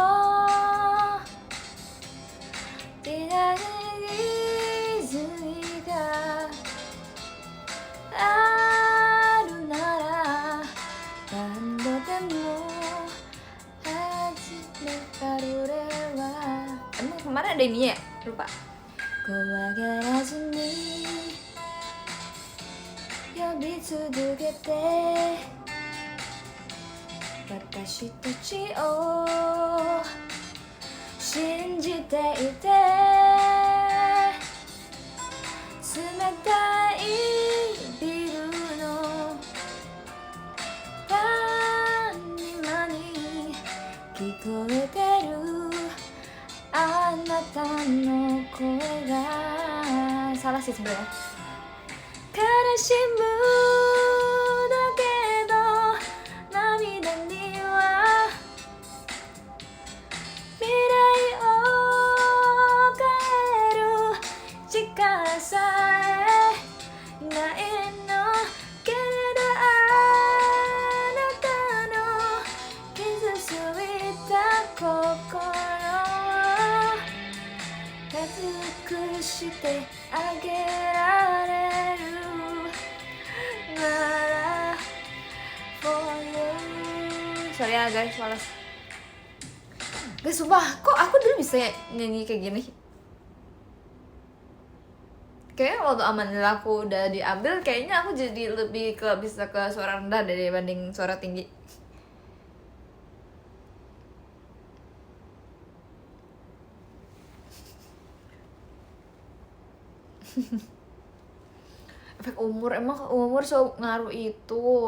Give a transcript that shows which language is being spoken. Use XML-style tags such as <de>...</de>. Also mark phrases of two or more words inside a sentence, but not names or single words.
<ja>いない泉があるなら何度でも始められは</ja> <id>emang kemarin ada ini ya? Lupa.</id> <ja>怖がらずに呼び続けて私たちを信じていて冷たいビルの谷間に聞こえてるあなたの声が</ja> <id>salah sih sebenarnya.</id> <ja>悲しむだけど涙には未来を変える力さえないのけれどあなたの傷ついた心優しくしてあげられるなら</ja> <en>for you.</en> <id>Sorry ya guys, malas. Guys, sumpah, kok aku dulu bisa nyanyi kayak gini? Kayaknya waktu Amanil aku udah diambil, kayaknya aku jadi lebih bisa ke suara rendah dibanding suara tinggi. Efek umur, emang umur so ngaruh itu.</id>